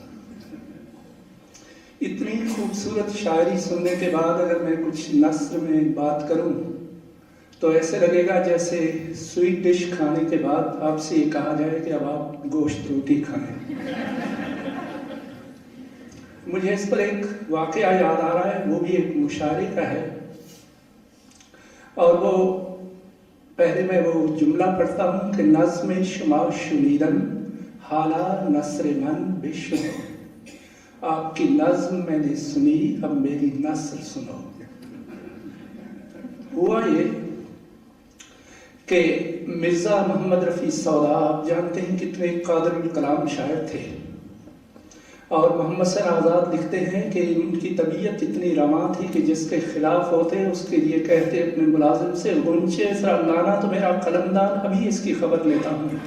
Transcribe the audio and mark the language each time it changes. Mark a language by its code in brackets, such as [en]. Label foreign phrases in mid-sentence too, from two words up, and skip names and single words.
[ur] اتنی خوبصورت شاعری سننے کے بعد اگر میں کچھ نثر میں بات کروں تو ایسے لگے گا جیسے [en] sweet dish [ur] کھانے کے بعد آپ سے یہ کہا جائے کہ اب آپ گوشت روٹی کھائیں۔ مجھے اس پر ایک واقعہ یاد آ رہا ہے، وہ بھی ایک مشاعرے کا ہے، اور وہ پہلے میں وہ جملہ پڑھتا ہوں کہ [fa] نظم شما شنیدن حالا نثر من بشنو، [ur] آپ کی نظم میں نے سنی، اب میری نثر سنو۔ ہوا یہ کہ مرزا محمد رفیع سودا، آپ جانتے ہیں کتنے قادر الکلام شاعر تھے، اور محمد سر آزاد لکھتے ہیں کہ ان کی طبیعت اتنی رواں تھی کہ جس کے خلاف ہوتے اس کے لیے کہتے اپنے ملازم سے، غنچے ذرا لانا تو میرا قلمدان، ابھی اس کی خبر لیتا ہوں۔